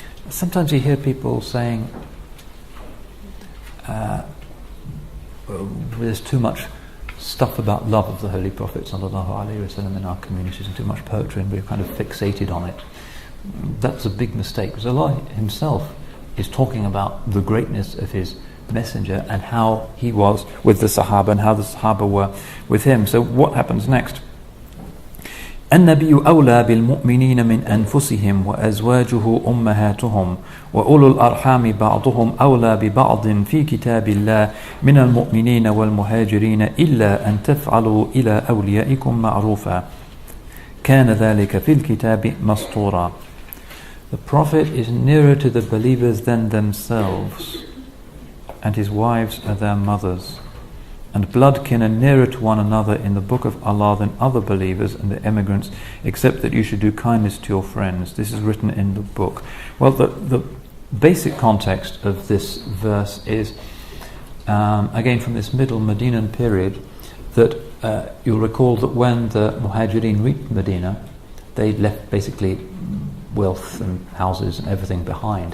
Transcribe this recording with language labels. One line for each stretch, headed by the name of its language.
English: Sometimes you hear people saying there's too much stuff about love of the Holy Prophet sallallahu alaihi wasallam in our communities, and too much poetry, and we're kind of fixated on it. That's a big mistake, because Allah Himself is talking about the greatness of His Messenger and how he was with the Sahaba and how the Sahaba were with him. So what happens next?
Arabic: النبي أولى بالمؤمنين من أنفسهم وأزواجه أمهاتهم وأولو الأرحام بعضهم أولى ببعض في كتاب الله من المؤمنين والمهاجرين إلا أن تفعلوا إلى أوليائكم معروفا كان ذلك في الكتاب مسطورا.
English: The Prophet is nearer to the believers than themselves, and his wives are their mothers, and bloodkin are nearer to one another in the book of Allah than other believers and the emigrants, except that you should do kindness to your friends. This is written in the book. Well, the basic context of this verse is, again from this middle Medinan period, that you'll recall that when the Muhajirin reached Medina, they left basically wealth and houses and everything behind.